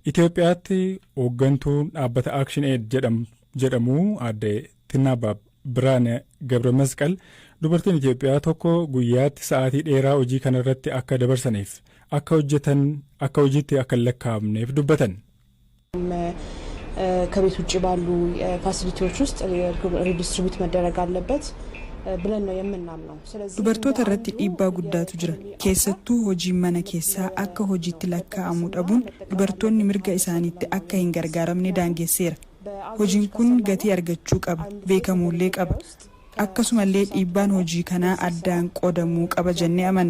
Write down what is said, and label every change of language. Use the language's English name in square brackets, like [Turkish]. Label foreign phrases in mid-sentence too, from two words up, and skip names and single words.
[Oromo] Itoophiyaatti hooggantuun dhaabbata Action Aid jedhamu aadde Tinnaabaa Biraane Gabra Masqal dubartiin Itoophiyaa tokko guyyaatti sa'aatii dheeraa hojii kanarratti akka dabarsaniif akka hojiitti akka lakkaa'amneef dubbatan. [Amharic] ከቤት ውጭ ባሉ ፋሲሊቲዎች ውስጥ ሪዲስትሪቢዩት መደረግ አለበት ብለን ነው የምናምነው። ስለዚህ [Oromo] dubartoota irratti dhiibbaa guddaatu jira. keessattuu hojii mana keessaa akka hojiitti lakkaa'amuu dhabuun dubartoonni mirga isaaniitti akka hin gargaaramne daangesseera. hojiin kun gatii argachuu qaba, beekamuullee qaba. akkasumallee dhiibbaan hojii kanaa addaan qoodamuu qaba jennee amanna.